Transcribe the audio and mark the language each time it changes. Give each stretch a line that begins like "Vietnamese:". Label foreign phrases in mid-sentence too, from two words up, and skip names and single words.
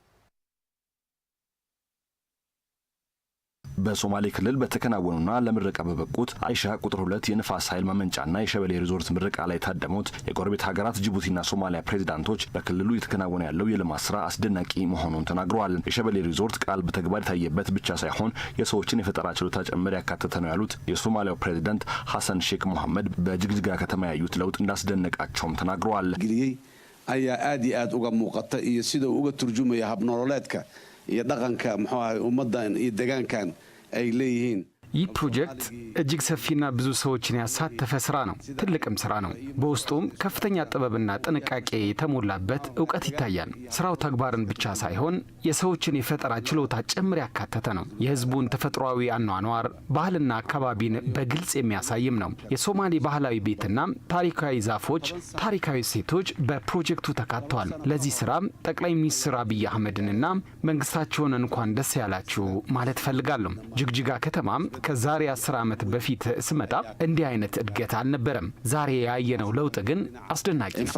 Amharic: በሶማሌ ክልል በተከናወኑና ለምረቃ በበቁት አይሻ ቁጥር 2 የንፋስ ኃይል ማመንጫና የሸበሌ ሪዞርት ምረቃ ላይ ታደሙት የጎረቤት ሀገራት ጅቡቲና ሶማሊያ ፕሬዝዳንቶች በክልሉ የተከናወነ ያለው የልማት ስራ አስደናቂ መሆኑን ተናግረዋል። የሸበሌ ሪዞርት ቃል በተግባር የታየበት ብቻ ሳይሆን የሰዎችን የፈጠራ ችሎታ ጭምር ያካተተ ነው ያሉት የሶማሊያው ፕሬዝዳንት ሐሰን ሼክ መሐመድ በጅግጅጋ ከተማ ያዩት ለውጥ እንዳስደነቃቸውም ተናግረዋል። አያ አዲ አድ
Somali: uga muuqata iyo sida uga turjumaya hab nololeedka iyo dhaqanka maxaa ummadan iyo deegaankan ay leeyihiin
Amharic: ይህ ፕሮጀክት እጅግ ሰፊና ብዙ ሰዎችን ያሳተፈ ስራ ነው። ትልቅም ስራ ነው። በውስጡም ከፍተኛ ጥበብና ጥንቃቄ የተሞላበት እውቀት ይታያል። ስራው ተግባርን ብቻ ሳይሆን የሰዎችን የፈጠራ ችሎታ ጭምር ያካተተ ነው። የህዝቡን ተፈጥሯዊ አኗኗር፣ ባህልና አካባቢን በግልጽ የሚያሳይም ነው። የሶማሌ ባህላዊ ቤትና ታሪካዊ ዛፎች፣ ታሪካዊ ሴቶች በፕሮጀክቱ ተካተዋል። ለዚህ ስራም ጠቅላይ ሚኒስትር አብይ አህመድንና መንግስታቸውን እንኳን ደስ ያላችሁ ማለት ፈልጋለሁ። ጅግጅጋ ከተማም ከዛሬ 10 ዓመት በፊት ስመጣ እንዲህ አይነት እድገት አልነበረም። ዛሬ ያየነው ለውጥ ግን አስደናቂ ነው።